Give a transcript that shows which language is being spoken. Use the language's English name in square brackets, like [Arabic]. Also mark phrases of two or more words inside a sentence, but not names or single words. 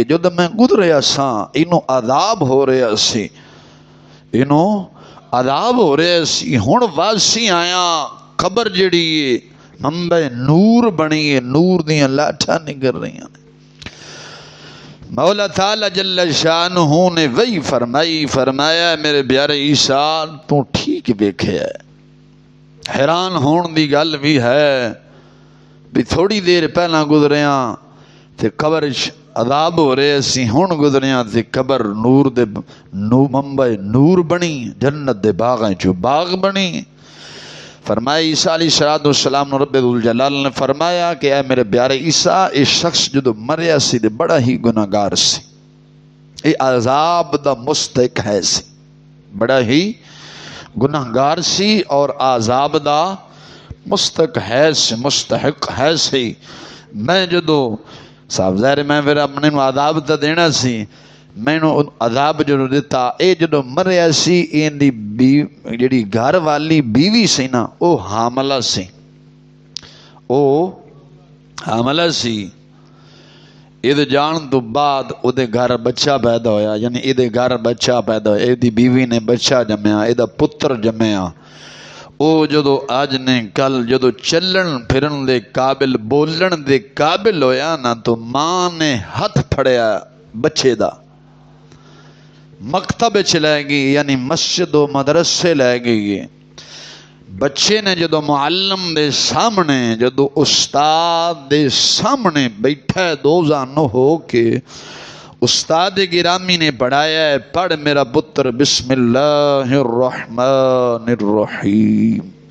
[Punjabi] جد میں گزریا سا انہوں عذاب ہو رہا سی، انہوں عذاب ہو رہا سی، ہن واسی آیا قبر جڑی ہے منبع نور بنی ہے، نور دیاں لاٹھاں نکل رہی ہیں۔ مولا تعالی جل شانہ نے وہی فرمایا میرے پیارے عیسیٰ تو ٹھیک ویکھیا ہے۔ حیران ہون دی گل بھی ہے بھی تھوڑی دیر پہلا گزریاں تے قبر عذاب ہو رہے سی، ہن گزریاں تے قبر نور دے منبع نور بنی، جنت دے باغاں چوں باغ بنی۔ فرمایا عیسیٰ [Arabic] علیہ السلام [Punjabi] رب ذوالجلال نے فرمایا کہ اے میرے پیارے عیسیٰ، اس شخص جدو مریا سی تے بڑا ہی گناہگار سی، اے عذاب دا مستحق ہے سی، بڑا ہی گناہگار سی اور عذاب دا مستحق ہے سی۔ میں جدو صاحب ظاہر میں پھر اپنے عذاب تا دینا سی، میں نو عذاب جدو دیتا، اے جدو مریا سی این دی جڑی گھر والی بیوی سی نا او حاملہ سی، او حاملہ سی۔ یہ جان تو بعد او دے گھر بچہ پیدا ہویا، یعنی یہ دے گھر بچہ پیدا ہویا، یہ دی بیوی نے بچہ جمیا، یہ دا پتر جمیا۔ او جدو آج نے کل جدو چلن پھرن دے قابل بولن دے قابل ہویا نا، تو ماں نے ہاتھ پھڑیا بچے دا، مکتب چلے گی، یعنی مسجد و مدرسے لے گئی۔ بچے نے جدو معلم دے سامنے، جدو استاد دے سامنے بیٹھا ہے دوزانو ہو کے، استاد گرامی نے پڑھایا ہے، پڑھ میرا پتر [Arabic] بسم اللہ الرحمن الرحیم۔